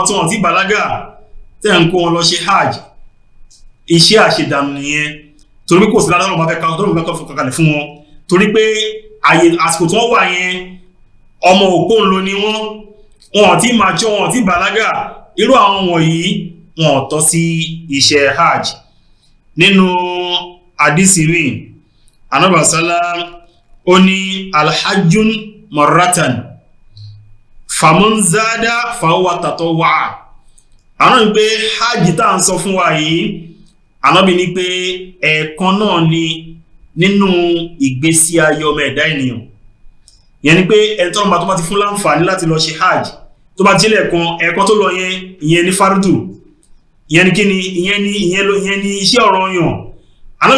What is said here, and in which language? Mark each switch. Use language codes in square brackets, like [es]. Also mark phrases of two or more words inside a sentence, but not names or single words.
[yo] tí wọ́n ti bàlágà tẹ́ ń kó wọn lọ ṣe hajj iṣẹ́ àṣedànù nìyẹn torí kò sí ládàá lọ́wọ́ fẹ́ kọ́kàlẹ̀ fún wọn torí pé àsìkò tí wọ́n wà yẹn ọmọ òpó ńlò ni wọn tí mature wọn tí bàlágà irú àwọn wọ̀nyí wọn tọ́ sí iṣẹ́ hajj nínú hadisi mi Ànábì sallam ó ní [ar] الحج مرة فمن زاد فهو تطوع [yo] àwọn ní pé hajj tá à ń sọ fún wa yìí Ànábì ní pé ẹ̀ẹ̀kan náà ni nínú ìgbésí ayé ọmọ ẹ̀dá ènìyàn yẹn ni pé ẹni tó bá ti fún láǹfààní láti lọ ṣe hajj tó bá jílẹ̀ ẹ̀kan tó lọ yẹn ìyẹn ní fardu ìyẹn ni kíni ìyẹn ni iṣẹ́ ọ̀ranyàn Ànábì